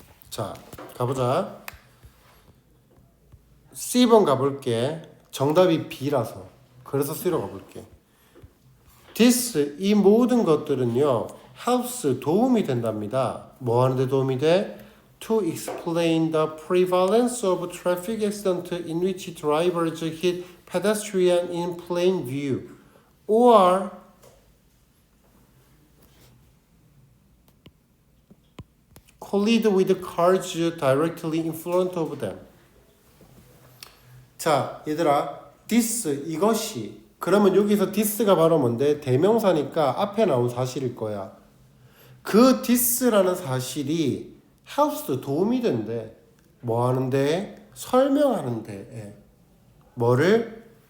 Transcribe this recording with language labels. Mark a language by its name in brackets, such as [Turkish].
[Korean] 자, 가보자. C번 가볼게. 정답이 B라서. 그래서 C로 가볼게. [English] This, [Korean] 이 모든 것들은요, [English] helps, [Korean] 도움이 된답니다. 뭐 하는데 도움이 돼? [English] To explain the prevalence of traffic accident in which drivers hit pedestrian in plain view or collide with cars directly in front of them. [Korean] 자, 얘들아, this, 이것이. 그러면 여기서 this가 바로 뭔데? 대명사니까 앞에 나온 사실일 거야. 그 this라는 사실이 [English] helps, [Korean] 도움이 된대. 뭐 하는데? 설명하는데. 뭐를?